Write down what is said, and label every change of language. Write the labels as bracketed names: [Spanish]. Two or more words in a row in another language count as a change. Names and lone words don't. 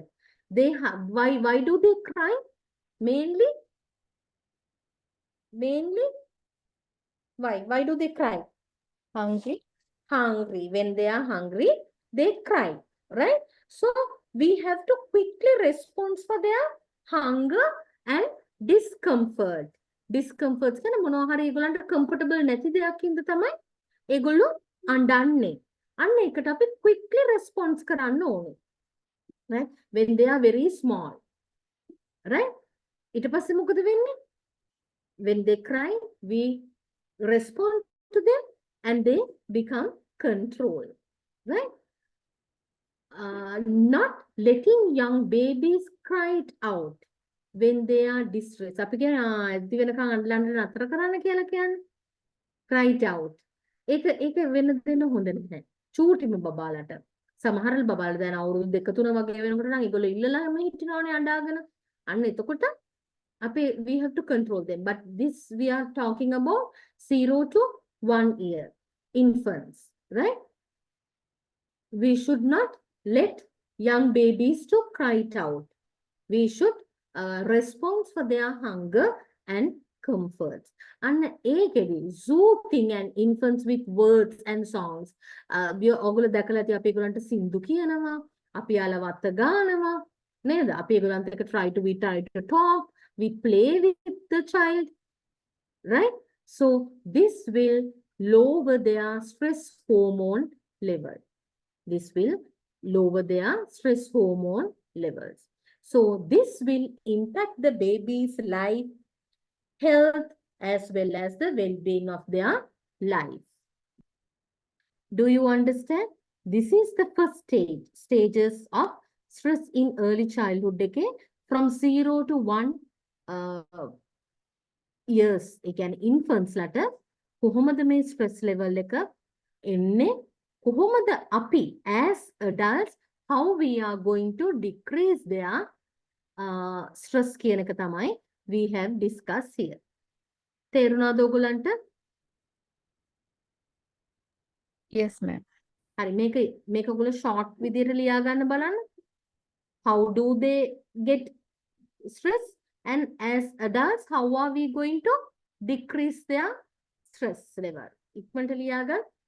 [English] They have, why do they cry? Mainly, mainly, why do they cry? Hungry. Hungry. When they are hungry, they cry, right? So we have to quickly respond for their hunger and discomfort. [Sinhala] Discomforts කියන මොනවා හරි ඒගොල්ලන්ට comfortable නැති දෙයක් හින්දා තමයි ඒගොල්ලෝ අඬන්නේ. අන්න ඒකට අපි [English] quickly response [Sinhala] කරන්න ඕනේ. Right? [English] When they are very small. Right? [Sinhala] ඊට පස්සේ මොකද වෙන්නේ? [English] When they cry, we respond to them and they become controlled, right? Not letting young babies cry it out when they are distressed. [Sinhala] අපි කියන ඇද්දි වෙනකන් අඬන්න නතර කරන්න කියලා කියන්නේ. [English] Cry it out. [Sinhala] ඒක වෙන දෙන්න හොඳ නැහැ. චූටිම බබාලට. සමහර බබාලා දැන් අවුරුදු 2-3 වගේ වෙනකොට නම් ඒගොල්ලෝ ඉල්ලලාම හිටිනවනේ අඬාගෙන. අන්න එතකොට [English] we have to control them. But this we are talking about 0 to 1 year infants, right? We should not let young babies to cry it out. We should respond for their hunger and comforts. And ඒකෙදි soothing and infants with words and songs. [Sinhala] ඔයගොල්ලෝ දැකලා ඇති අපි ඒගොල්ලන්ට සින්දු කියනවා, අපි යාලා වත්ත ගානවා නේද? අපි ඒගොල්ලන්ට එක [English] try to talk, we play with the child, right? So this will lower their stress hormone level. This will lower their stress hormone levels. So this will impact the baby's life, health, as well as the well-being of their life. Do you understand? This is the first stages of stress in early childhood decade from 0 to 1 years. Again, infants later, [Sinhala] කොහොමද මේ [English] stress level [Sinhala] එක එන්නේ? කොහොමද අපි [English] as adults, how we are going to decrease their stress [Sinhala] කියන එක තමයි [English] we have discussed here. [Sinhala] තේරුණාද ඔයගොල්ලන්ට? [English] Yes, ma'am. [Sinhala] හරි මේක ඔයගොල්ලෝ short විදිහට ලියා ගන්න බලන්න. [English] How do they get stress? And as adults, how are we going to decrease their stress level? [Sinhala] ඉක්මනට ලියා ගන්න.